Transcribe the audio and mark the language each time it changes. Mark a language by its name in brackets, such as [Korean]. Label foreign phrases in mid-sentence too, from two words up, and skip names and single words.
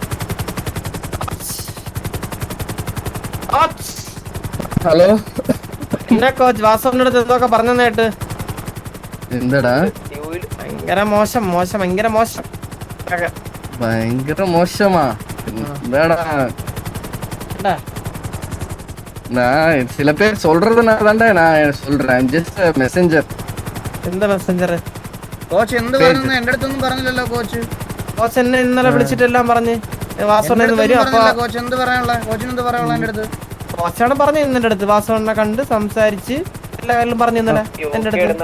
[Malayalam] ഹലോ എന്റെ കോച്ച് വാസവന്റെ അടുത്ത് എന്തൊക്കെ പറഞ്ഞേട്ട്? എന്താടാ? ഭയങ്കര മോശം ഭയങ്കര മോശമാ? എന്താടാ? [Tamil] நான் சில பேர் சொல்றதுனால நான் சொல்றேன். [English] just messenger. [Malayalam] എന്താ മെസ്സഞ്ചർ? കോച്ച് എന്ത് പറഞ്ഞു? എന്റെ അടുത്തൊന്നും പറഞ്ഞില്ലല്ലോ കോച്ച്. കോച്ച് എന്നെ ഇന്നലെ വിളിച്ചിട്ടെല്ലാം പറഞ്ഞ് വാസവണ്ണ വരും. അപ്പൊ കോച്ച് എന്ത് പറയാനുള്ള? കോച്ചിന് എന്ത് പറയാനുള്ള? എന്റെ അടുത്ത് കോച്ചാണ് പറഞ്ഞു എന്റെ അടുത്ത്. വാസവണ്ണ കണ്ട് സംസാരിച്ച് എല്ലാ കാര്യങ്ങളും പറഞ്ഞു ഇന്നലെ എന്റെ അടുത്ത്.